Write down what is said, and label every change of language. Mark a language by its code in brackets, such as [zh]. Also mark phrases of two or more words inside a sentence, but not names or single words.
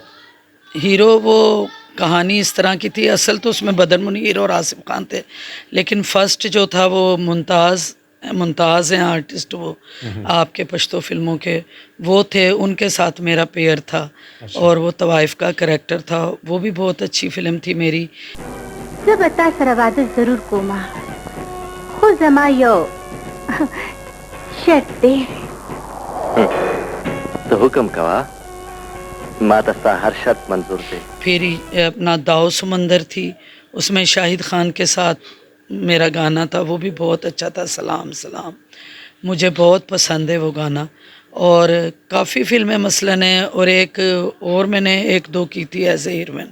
[ur] ہیرو وہ کہانی اس طرح کی تھی اصل تو اس میں بدر منیر اور آصف خان تھے لیکن فرسٹ جو تھا وہ ممتاز ہیں آرٹسٹ وہ آپ کے پشتو فلموں کے وہ تھے ان کے ساتھ میرا پیئر تھا اور وہ طوائف کا کریکٹر تھا وہ بھی بہت اچھی فلم تھی میری. [ps] زه به تا سره واده ضرور کوم خو زما یو شرط دی. ته حکم کوه ما ته ستا هر شرط منظور دی. [ur] پھر اپنا داؤ سمندر تھی اس میں شاہد خان کے ساتھ میرا گانا تھا وہ بھی بہت اچھا تھا. سلام سلام مجھے بہت پسند ہے وہ گانا. اور کافی فلمیں مثلاً ہیں اور ایک اور میں نے ایک دو کی تھی [en] as a heroine.